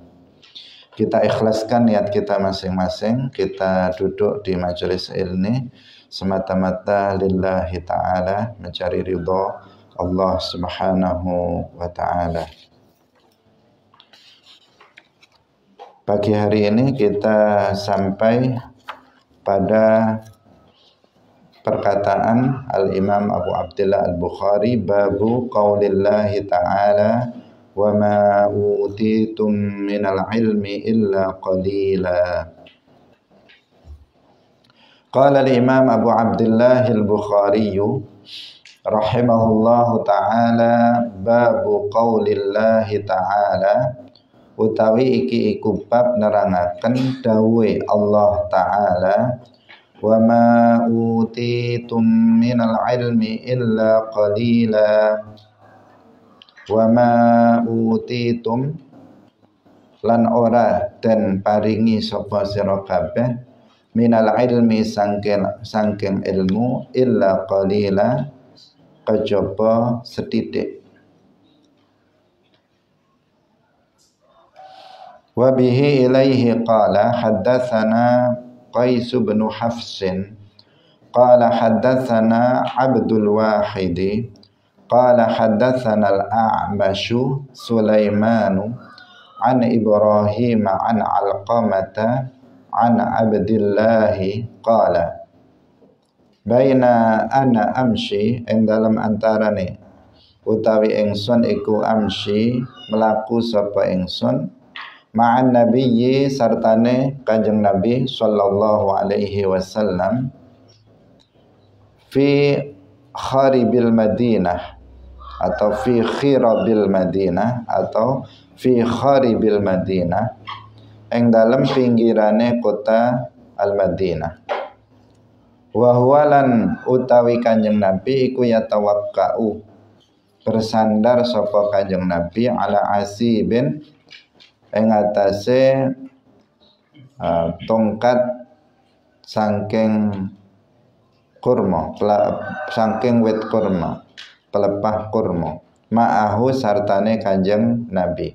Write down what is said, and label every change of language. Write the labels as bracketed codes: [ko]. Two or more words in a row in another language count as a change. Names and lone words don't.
[id] Kita ikhlaskan niat kita masing-masing, kita duduk di majelis ini semata-mata [ar] لله تعالى, [id] mencari ridha Allah [ar] سبحانه وتعالى. [id] Pagi hari ini kita sampai pada perkataan Al-Imam Abu Abdullah Al-Bukhari, [ar] باب قول الله تعالى وما أوتيتم من العلم إلا قليلا. قال الإمام أبو عبد الله البخاري رحمه الله تعالى باب قول الله تعالى, [jv] utawi iki iku bab nerangaken dawuh Allah taala, [ar] وما أوتيتم من العلم إلا قليلا وما أوتيتم [jv] lan ora den paringi sapa sira kabeh [ar] من العلم [jv] sangking ilmu [ar] إلا قليلا [jv] kejaba setitik. [ar] وبه إليه قال حدثنا قيس بن حفص قال حدثنا عبد الواحد قال حدثنا الأعمش سليمان عن إبراهيم عن علقمة عن عبد الله قال بينا أنا أمشي, [jv] ing dalam antarane utawi ingsun iku amshi melaku sapa ingsun [ar] مع النبي [jv] sartane kanjeng Nabi [ar] صلى الله عليه وسلم في خرب المدينة [jv] atau [ar] في خراب المدينة [jv] atau [ar] في خرب المدينة, [jv] ing dalem pinggirane kota Al-Madinah. [ar] وهو [jv] lan utawi kanjeng Nabi iku yatawakkau, bersandar sapa kanjeng Nabi [ar] على عسيب [jv] ing atase tongkat saking kurma, saking wit kurma, pelepah kurma, ma'ahu sartane kanjeng Nabi.